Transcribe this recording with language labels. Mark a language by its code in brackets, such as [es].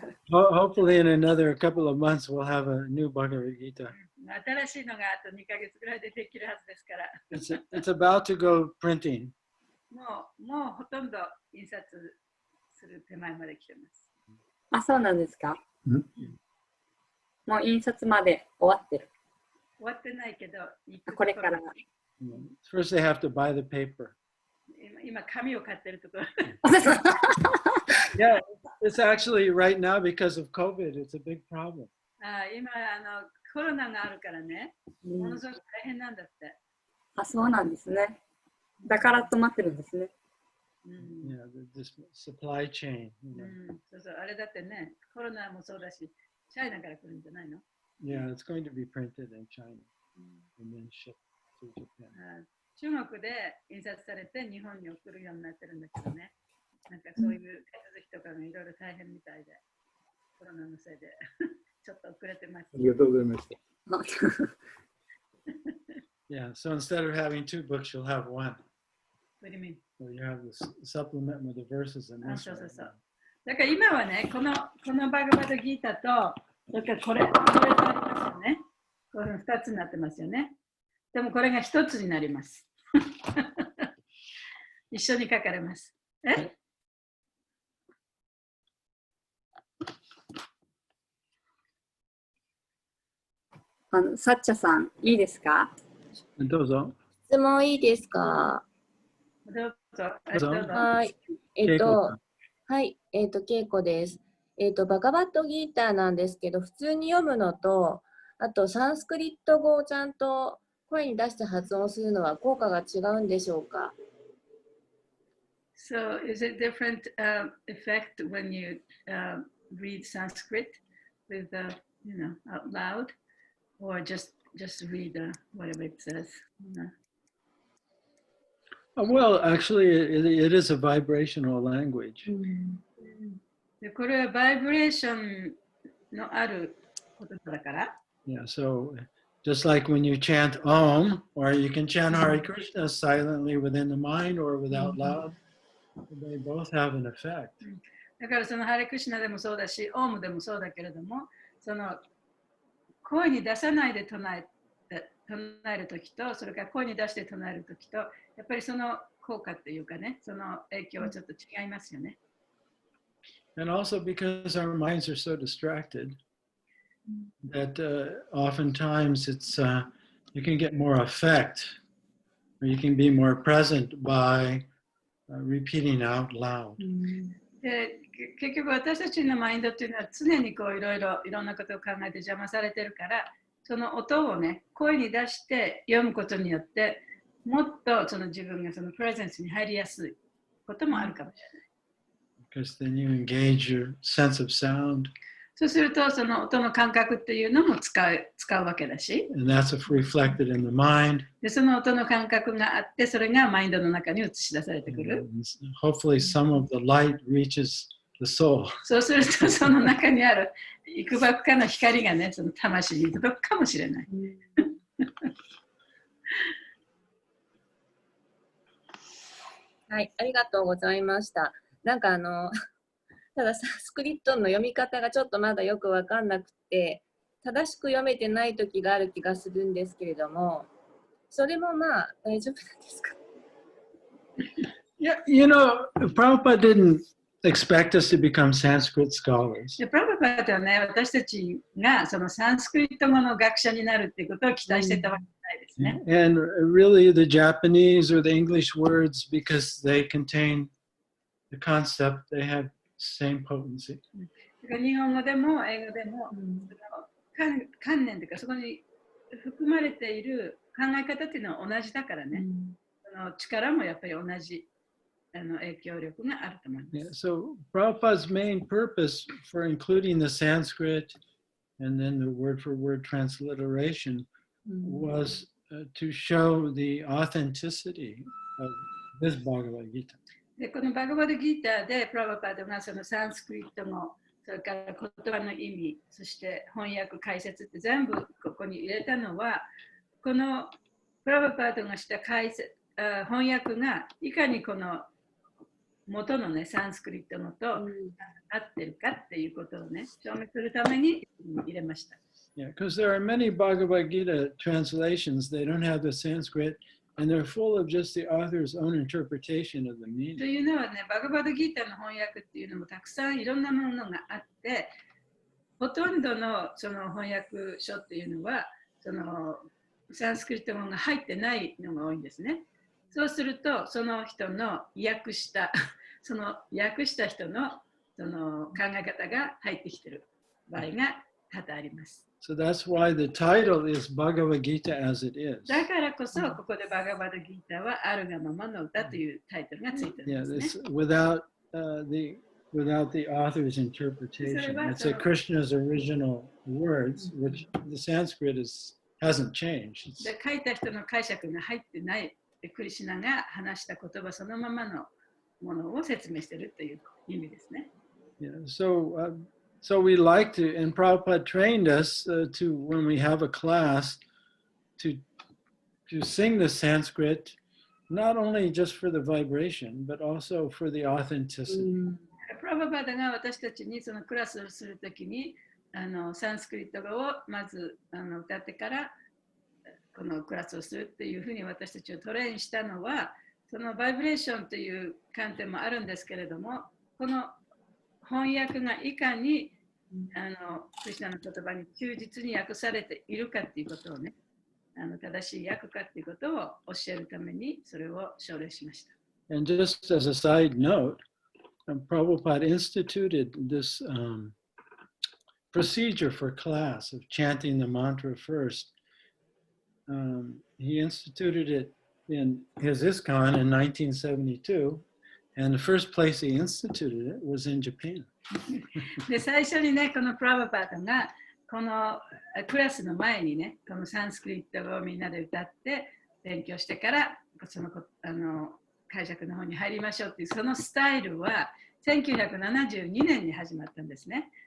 [en] Hopefully in another couple of months we'll have a new Bhagavad-Gita. [ja] 新しいのがあと2ヶ月ぐらいでできるはずですから。 [en] It's about to go printing. [ja] もうほとんど印刷する手前まで来てます。あ、そうなんですか？もう印刷まで終わってる。終わってないけど、これから。 [en] First they have to buy the paper. [ja] 今紙を買ってるところ。 [en] Yeah, it's actually right now because of COVID, it's a big problem. [ja] 今コロナがあるからね、ものすごく大変なんだって。あ、そうなんですね。だから止まってるんですね。 [en] Yeah, this supply chain. [ja] そうそう、あれだってね、コロナもそうだし、チャイナから来るんじゃないの？ [en] Yeah, it's going to be printed in China and then shipped to Japan. [ja] 中国で印刷されて日本に送るようになってるんだけどね、なんかそういう手続きとかがいろいろ大変みたいで、コロナのせいでちょっと遅れてます。ありがとうございました。 [en] Yeah, so instead of having two books, you'll have one. What do you mean? So you have the supplement with the verses and this one. [ja] だから今はね、このバガバドギータと、それからこれとありますよね。これ2つになってますよね。でもこれが1つになります。一緒に書かれます。サッチャさん、いいですか？どうぞ。質問いいですか？どうぞ。はい。はい。ケイコです。バガバッドギーターなんですけど、普通に読むのと、あとサンスクリット語をちゃんと声に出して発音するのは効果が違うんでしょうか？ [en] So is it different effect when you read Sanskrit with out loud, or just read whatever it says? Well, actually, it is a vibrational language. [ja] これはバイブレーションのある言葉だから。 [en] Yeah, so just like when you chant Om, or you can chant Hare Krishna silently within the mind or without loud, they both have an effect. [ja] だからそのハレクシナでもそうだし、オウムでもそうだけれども、その声に出さないで唱え唱えるときと、それから声に出して唱えるときと、やっぱりその効果っていうかね、その影響はちょっと違いますよね。 [en] And also because our minds are so distracted that oftentimes you can get more effect or you can be more present by repeating out loud. [ja] で結局私たちのマインドっていうのは常にこういろんなことを考えて邪魔されてるから、その音をね、声に出して読むことによって、もっとその自分がそのプレゼンスに入りやすいこともあるかもしれない。 [en] Because then you engage your sense of sound. [ja] そうすると、その音の感覚っていうのも使うわけだし、 [en] And that's reflected in the mind. [ja] でその音の感覚があって、それがマインドの中に映し出されてくる。 [en] And hopefully some of the light reaches the soul. [ja] そうすると、その中にある幾ばくかの光がね、その魂に届くかもしれない。はい、ありがとうございました。なんかただサンスクリットの読み方がちょっとまだよくわかんなくて、正しく読めてない時がある気がするんですけれども、それもまあ大丈夫なんですか？ [en] Yeah, you know, Prabhupada didn't expect us to become Sanskrit scholars. [ja] でプラブパートはね、私たちがそのサンスクリット語の学者になるっていうことを期待してたわけじゃないですね。 [en] And really the Japanese or the English words, because they contain the concept, they have same potency. [ja] 日本語でも英語でも、観念というかそこに含まれている考え方っていうのは同じだからね、その力もやっぱり同じ影響力があると思います。 [en] Yeah, so Prabhupada's main purpose for including the Sanskrit and then the word-for-word transliteration was to show the authenticity of this Bhagavad-Gita. [ja] でこのバガバッドギーターでプラバパードがそのサンスクリット語、それから言葉の意味、そして翻訳解説って全部ここに入れたのは、このプラバパードがした翻訳がいかにこの元のねサンスクリット語と合ってるかっていうことをね証明するために入れました。 [en] Yeah, because there are many Bhagavad-Gita translations, they don't have the Sanskrit, and they're full of just the author's own interpretation of the [ja] と [en] meaning. [ja] いうのはね、バガバッドギーターの翻訳っていうのもたくさんいろんなものがあって、ほとんどのその翻訳書っていうのは、そのサンスクリット語が入ってないのが多いんですね。そうすると、その人の訳した人のその考え方が入ってきている場合が多々あります。 [en] So that's why the title is Bhagavad-Gita as it is. [ja] だからこそ、ここでバガバッドギーターはあるがままの歌というタイトルがついているんですね。 [en] Yeah, without the author's interpretation. It's Krishna's original words, which the Sanskrit hasn't changed. [ja] で書いた人の解釈が入ってない。クリシュナが話した言葉そのままのものを説明しているという意味ですね。 [en] Yeah, so we like to, and Prabhupada trained us to, when we have a class, to sing the Sanskrit, not only just for the vibration, but also for the authenticity. [ja] プラバパダが私たちにそのクラスをするときにサンスクリット語をまず歌ってからこのクラスをするっていうふうに私たちをトレインしたのは、そのバイブレーションという観点もあるんですけれども、この翻訳がいかにクリシュナの言葉に忠実に訳されているかっていうことをね、正しい訳かっていうことを教えるためにそれを奨励しました。 [en] And just as a side note, Prabhupada instituted this procedure for class of chanting the mantra first. He instituted it in his ISKCON in 1972, and the first place he instituted it was in Japan. [ja] で最初にね、このプラバパートがこのクラスの前にね、このサンスクリット語をみんなで歌って勉強してからその解釈の方に入りましょうっていうそのスタイルは1972年に始まったんですね。